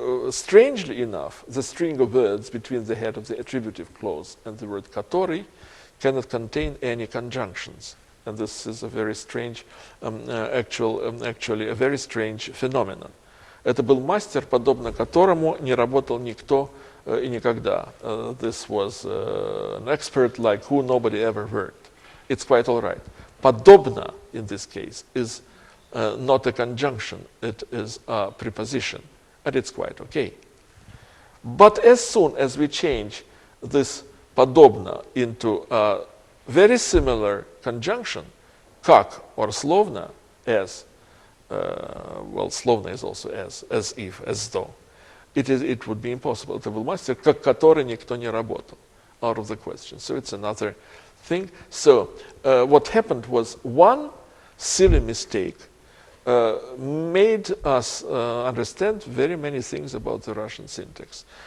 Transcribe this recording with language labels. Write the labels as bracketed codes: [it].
[en] Strangely enough, the string of words between the head of the attributive clause and the word который cannot contain any conjunctions. And this is a very strange, actually a very strange phenomenon. [ru] Это был мастер, подобно которому не работал никто и никогда. [en] This was an expert like who nobody ever worked. It's quite all right. Подобно, in this case, is not a conjunction, it is a preposition, and it's quite okay. But as soon as we change this подобно into a very similar conjunction, как or словно, as. Well, словно is also as if, as though. It would be impossible. [ru] Это был мастер, который никто не работал, [en] out of the question. So it's another thing. So what happened was one silly mistake made us understand very many things about the Russian syntax.